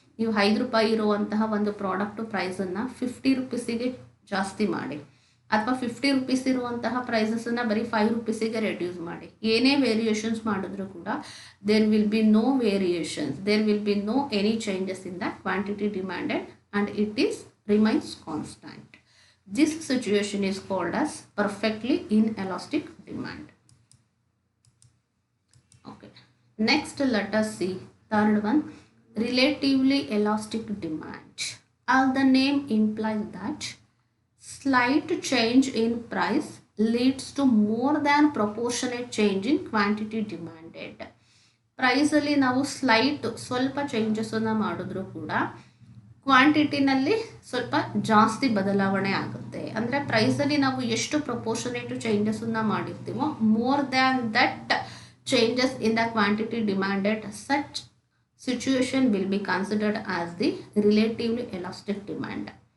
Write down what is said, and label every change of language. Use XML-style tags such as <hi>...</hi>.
<kn>ನೀವು 5 ರೂಪಾಯಿ ಇರುವಂತಹ ಒಂದು ಪ್ರಾಡಕ್ಟು ಪ್ರೈಸನ್ನು 50 ರೂಪೀಸಿಗೆ ಜಾಸ್ತಿ ಮಾಡಿ, ಅಥವಾ 50 ರೂಪೀಸ್ ಇರುವಂತಹ ಪ್ರೈಸಸನ್ನು ಬರೀ 5 ರೂಪೀಸಿಗೆ ರೆಡ್ಯೂಸ್ ಮಾಡಿ. ಏನೇ ವೇರಿಯೇಷನ್ಸ್ ಮಾಡಿದ್ರು ಕೂಡ</kn> <en>There will be no variations, there will be no any changes in the quantity demanded and it is remains constant. This situation is called as perfectly inelastic demand. Okay, next let us see third one, relatively elastic demand. As the name implies that slight change in price leads to more than proportionate change in quantity demanded.</en> <kn>Price ಅಲ್ಲಿ ನಾವು ಸ್ವಲ್ಪ ಚೇಂಜಸನ್ನು ಮಾಡಿದ್ರು ಕೂಡ ಕ್ವಾಂಟಿಟಿನಲ್ಲಿ ಸ್ವಲ್ಪ ಜಾಸ್ತಿ ಬದಲಾವಣೆ ಆಗುತ್ತೆ. ಅಂದರೆ ಪ್ರೈಸಲ್ಲಿ ನಾವು ಎಷ್ಟು proportionate ಚೇಂಜಸನ್ನು ಮಾಡಿರ್ತೀವೋ</kn> <en>More than that changes in the quantity demanded, such situation will be considered as the relatively elastic demand.</en>